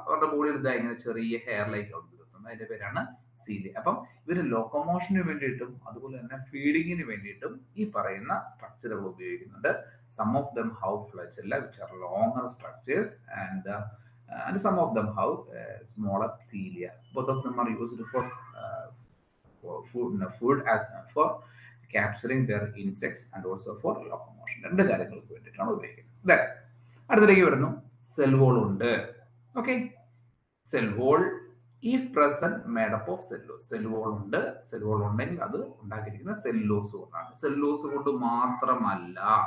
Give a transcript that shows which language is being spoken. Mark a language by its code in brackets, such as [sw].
[ml] അവരുടെ ബോഡിയിൽ ഇതാ ഇങ്ങനെ ചെറിയ ഹെയർ ലൈക്ക് കൊടുത്തിട്ടുണ്ട്. അതിന്റെ പേരാണ് സീലിയ. അപ്പം ഇവര് ലോക്കോമോഷന് വേണ്ടിയിട്ടും അതുപോലെ തന്നെ ഫീഡിങ്ങിന് വേണ്ടിയിട്ടും ഈ പറയുന്ന സ്ട്രക്ചറുകൾ ഉപയോഗിക്കുന്നുണ്ട്. [en] Some of them have flagella which are longer structures and some of them have smaller cilia. Both of them are used for food as for capturing their insects and also for locomotion. [ml] രണ്ട് കാര്യങ്ങൾക്ക് വേണ്ടിയിട്ടാണ് ഉപയോഗിക്കുന്നത്. അടുത്തേക്ക് വരുന്നു, cell wall ഉണ്ട്. [en] Okay, cell wall if present made up of cellulose. [ml] Cell wall ഉണ്ട്. Cell wall ഉണ്ടെങ്കിൽ അത് ഉണ്ടാക്കിയിരിക്കുന്ന സെല്ലോസ് കൊണ്ടാണ്. സെല്ലോസ് കൊണ്ട് മാത്രമല്ല